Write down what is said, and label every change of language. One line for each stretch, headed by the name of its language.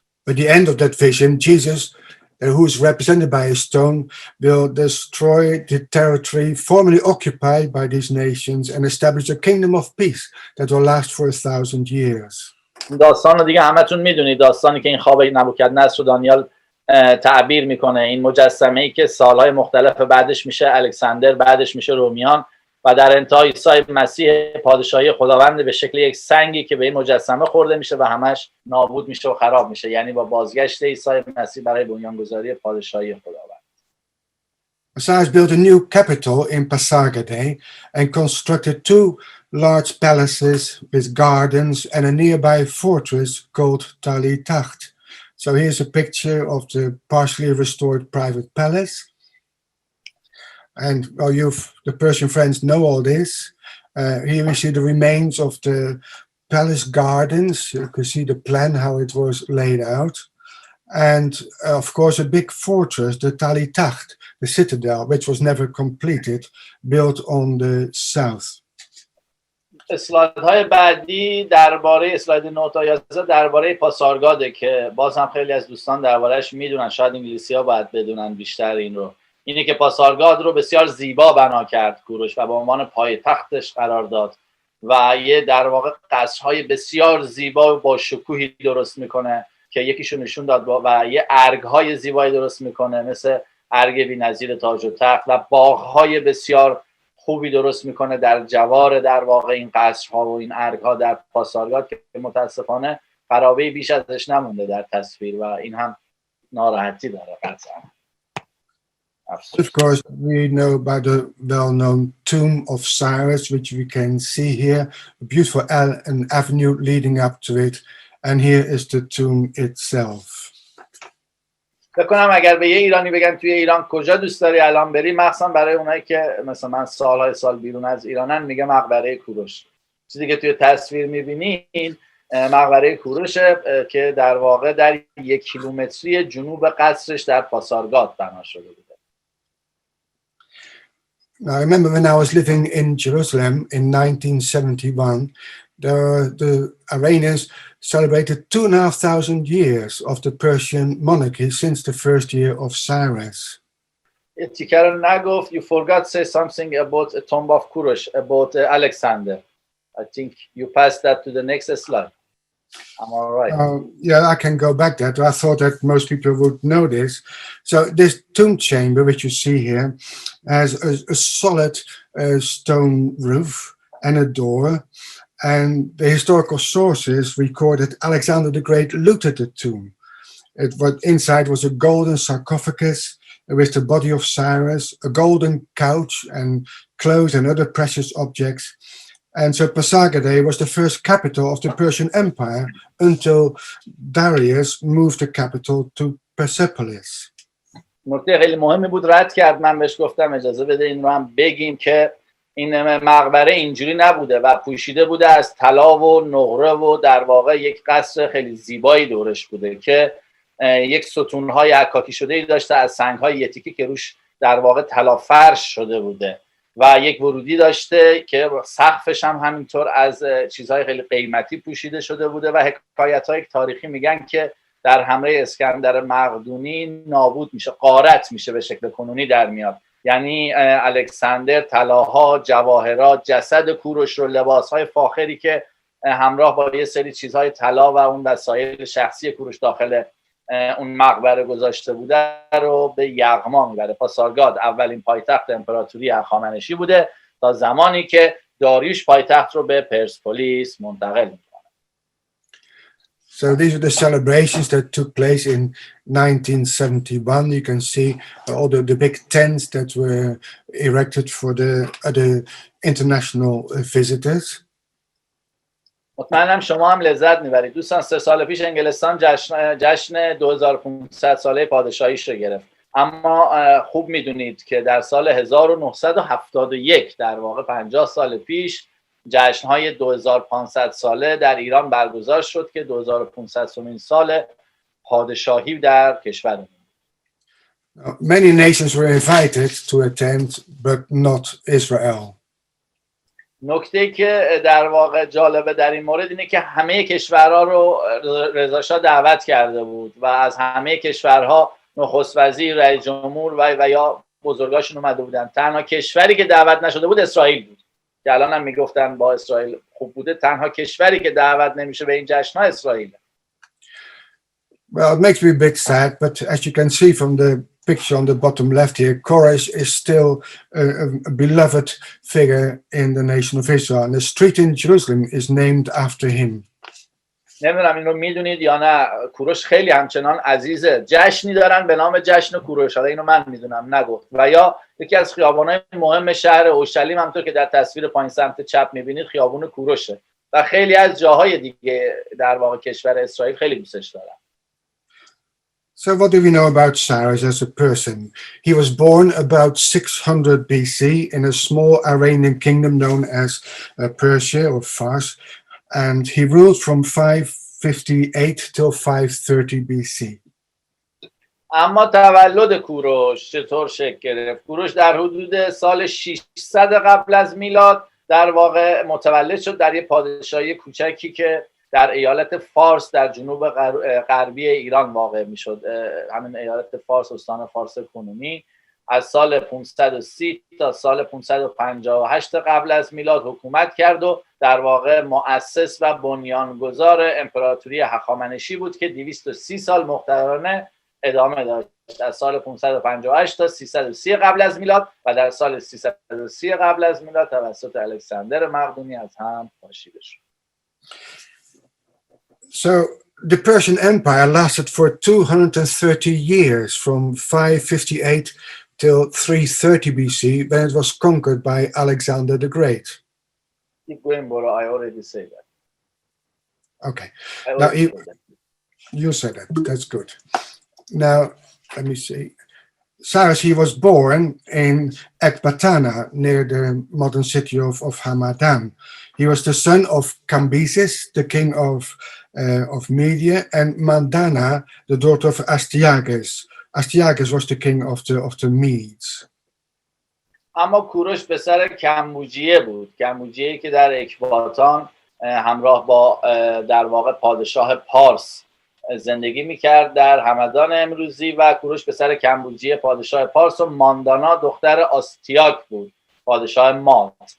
English: At the end of that vision, Jesus who is represented by a stone, will destroy the territory formerly occupied by these nations and establish a kingdom of peace that will last for 1,000 years.
Persian: داستان رو دیگه همتون میدونید، داستانی که این خواب نبوکدنصر رو دانیال تعبیر میکنه، این مجسمه‌ای که سالهای مختلف بعدش میشه الکساندر، بعدش میشه رومیان و در انتها عیسی مسیح پادشاهی خداوند به شکل یک سنگی که به این مجسمه خورده میشه و همش نابود میشه و خراب میشه، یعنی با بازگشت عیسی مسیح برای بنیانگذاری پادشاهی خداوند.
English: Cyrus built a new capital in Pasargadae and constructed 2 large palaces with gardens and a nearby fortress called Tali-Taht. So here's a picture of the partially restored private palace. And well, the Persian friends know all this. Here we see the remains of the palace gardens. You can see the plan, how it was laid out. And of course, a big fortress, the Tali-Taht, the citadel, which was never completed, built on the south.
Persian: اسلایدهای بعدی درباره اسلاید 9 تا 11 درباره پاسارگاده که باز هم خیلی از دوستان دربارهش میدونن، شاید انگلیسی‌ها باید بدونن بیشتر این رو. اینه که پاسارگاد رو بسیار زیبا بنا کرد کوروش و به عنوان پایتختش قرار داد و یه در واقع قصرهای بسیار زیبا و با شکوهی درست میکنه که یکیشو نشون داد و یه ارگ‌های زیبایی درست میکنه مثل ارگ بی‌نظیر تاج و تخت و باغ‌های بسیار خوبی درست میکنه در جوار در واقع این قصرها و این ارگ‌ها در پاسارگاد که متاسفانه خرابه‌ای بیش ازش نمونده در تصویر و این هم ناراحتی داره قطعا.
English: Of course, we know about the well-known tomb of Cyrus, which we can see here, a beautiful an avenue leading up to it, and here is the tomb itself.
Persian: بکنم اگر به یه ایرانی بگم توی ایران کجا دوست داری الان بری، مخصوصا برای اونایی که مثلا من سالهای سال بیرون از ایرانن، میگه مقبره کوروش. چیزی که توی تصویر میبینین مقبره کوروشه که در واقع در 1 کیلومتری جنوب قصرش در پاسارگاد بنا شده بوده.
English: Now, I remember when I was living in Jerusalem in 1971, the Iranians celebrated 2,500 years of the Persian monarchy since the first year of Cyrus. You forgot to say something about a tomb of Kurosh, about Alexander. I think you passed that to the next slide. Am I right? Yeah, I can go back there. I thought that most people would know this. So this tomb chamber, which you see here, has a solid stone roof and a door. And the historical sources record that Alexander the Great looted the tomb. Inside was a golden sarcophagus with the body of Cyrus, a golden couch and clothes and other precious objects. And so Pasargadae was the first capital of the Persian Empire until Darius moved the capital to Persepolis.
Persian: نکته خیلی مهمی بود رد کرد، من بهش گفتم اجازه بده این رو هم بگیم که این مقبره اینجوری نبوده و پوشیده بوده از طلا و نقره و در واقع یک قصر خیلی زیبایی دورش بوده که یک ستونهای عکاکی شده‌ای داشته از سنگ‌های یتیکی که روش در واقع طلا فرش شده بوده و یک ورودی داشته که سقفش هم همینطور از چیزهای خیلی قیمتی پوشیده شده بوده و حکایت‌های تاریخی میگن که در حمله اسکندر مقدونی نابود میشه، غارت میشه، به شکل کنونی در میاد. یعنی الکساندر طلاها، جواهرات، جسد کوروش رو، لباسهای فاخری که همراه با یه سری چیزهای طلا و اون وسایل شخصی کوروش داخل اون مقبره گذاشته بوده رو به یغما میبره. پاسارگاد اولین پایتخت امپراتوری هخامنشی بوده تا زمانی که داریوش پایتخت رو به پرسپولیس منتقل میکنه.
English: So these are the celebrations that took place in 1971. You can see all the big tents that were erected for the international visitors.
Persian: مطمئنم شما هم لذت میبرید. دوستان 3 سال پیش انگلستان جشن 2500 ساله پادشاهیش رو گرفت. اما خوب میدونید که در سال 1971 در واقع 50 سال پیش جشن‌های 2500 ساله در ایران برگزار شد که 2500مین سال پادشاهی در کشور.
English: Many nations were invited to attend, but not Israel.
Persian: نکته که در واقع جالبه در این مورد اینه که همه کشورها رو رضا شاه دعوت کرده بود و از همه کشورها نخست وزیر، رئیس جمهور و یا بزرگاشون اومده بودن. تنها کشوری که دعوت نشده بود اسرائیل بود که الان هم میگفتن با اسرائیل خوب بوده. تنها کشوری که دعوت نمیشه به این جشن‌ها اسرائیل.
English: Well, it makes me a bit sad, but as you can see from the picture on the bottom left here, Koresh is still a beloved figure in the nation of Israel, and the street in Jerusalem is named after him.
Persian: نمیدونم این رو میدونید یا نه، کوروش خیلی همچنان عزیزه. جشنی دارن به نام جشن کوروش، حالا اینو من میدونم نگفت. و یا یکی از خیابان‌های مهم شهر اورشلیم همونطور که در تصویر پایین سمت چپ میبینید خیابون کوروشه و خیلی از جاهای دیگه در واقع کشور اسرائیل خیلی دوستش دارن.
English: So what do we know about Cyrus as a person? He was born about 600 BC in a small Iranian kingdom known as Persia or Fars, and he ruled from 558 till 530 BC.
Persian: اما تولد کوروش چطور شکل گرفت؟ کوروش در حدود سال 600 قبل از میلاد در واقع متولد شد در یک پادشاهی کوچکی که در ایالت فارس در جنوب غربی ایران واقع میشد. همین ایالت فارس، استان فارس کنونی، از سال 530 تا سال 558 قبل از میلاد حکومت کرد و در واقع مؤسس و بنیانگذار امپراتوری هخامنشی بود که 230 سال مقتدرانه ادامه داشت، از سال 558 تا 330 قبل از میلاد و در سال 330 قبل از میلاد توسط الکساندر مقدونی از هم پاشیده شد.
English: So the Persian Empire lasted for 230 years, from 558 till 330 BC, when it was conquered by Alexander the Great. Keep going, Bora. I already said that. Okay. Now you said that. That's good. Now, let me see. Cyrus, he was born in Ecbatana, near the modern city of Hamadan. He was the son of Cambyses, the king of Media, and Mandana, the daughter of Astyages. Astyages was the king of the Medes.
Persian: اما کوروش پسر کمبوجیه بود. کمبوجیه که در اکباتان همراه با در واقع پادشاه پارس زندگی میکرد در همدان امروزی و کوروش پسر کمبوجیه پادشاه پارس و ماندانا دختر آستیاک بود، پادشاه ماد.